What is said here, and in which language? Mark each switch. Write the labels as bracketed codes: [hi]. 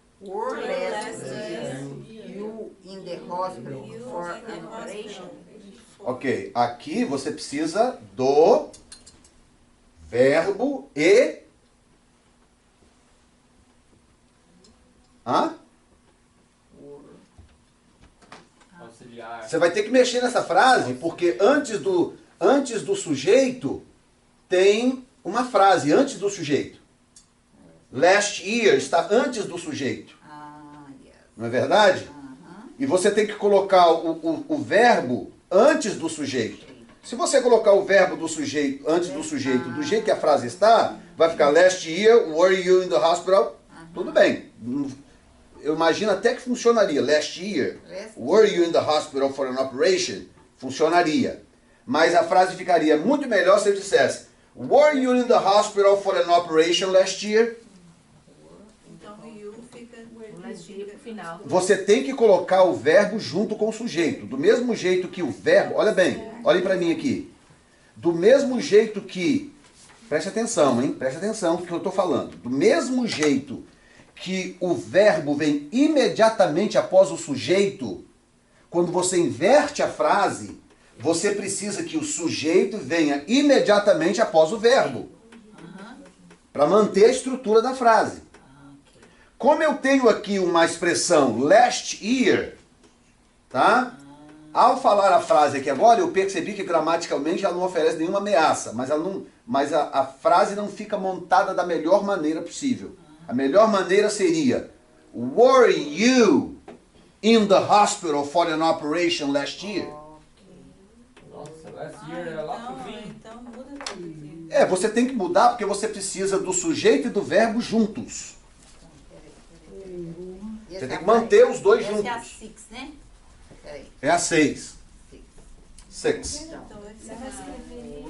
[en] Were last you in the hospital for an operation? [pt] Ok, aqui você precisa do verbo e... Hã? Auxiliar. Você vai ter que mexer nessa frase, porque antes do sujeito tem uma frase, antes do sujeito. Last year está antes do sujeito. [en] Yes. [pt] Não é verdade? E você tem que colocar o verbo antes do sujeito. Se você colocar o verbo do sujeito antes do sujeito, do jeito que a frase está, vai ficar [en] last year, were you in the hospital? [pt] Tudo bem. Eu imagino até que funcionaria. [en] Last year, were you in the hospital for an operation? [pt] Funcionaria. Mas a frase ficaria muito melhor se eu dissesse, [en] were you in the hospital for an operation last year? [pt] Então o you fica... Pro final. Você tem que colocar o verbo junto com o sujeito. Do mesmo jeito que o verbo... Olha bem, olhem para mim aqui. Do mesmo jeito que... Preste atenção, hein? Preste atenção no que eu estou falando. Do mesmo jeito que o verbo vem imediatamente após o sujeito, quando você inverte a frase, você precisa que o sujeito venha imediatamente após o verbo. Para manter a estrutura da frase. Como eu tenho aqui uma expressão last year, tá? Ao falar a frase aqui agora, eu percebi que gramaticalmente ela não oferece nenhuma ameaça, mas a frase não fica montada da melhor maneira possível. A melhor maneira seria, [en] were you in the hospital for an operation last year? [pt] Last year é lá pro fim. Então muda tudo aqui. Você tem que mudar porque você precisa do sujeito e do verbo juntos. Você tem que manter os dois Essa é a juntos. 6, né? Peraí. É a 6. 6. Então vai Você ser vai escrever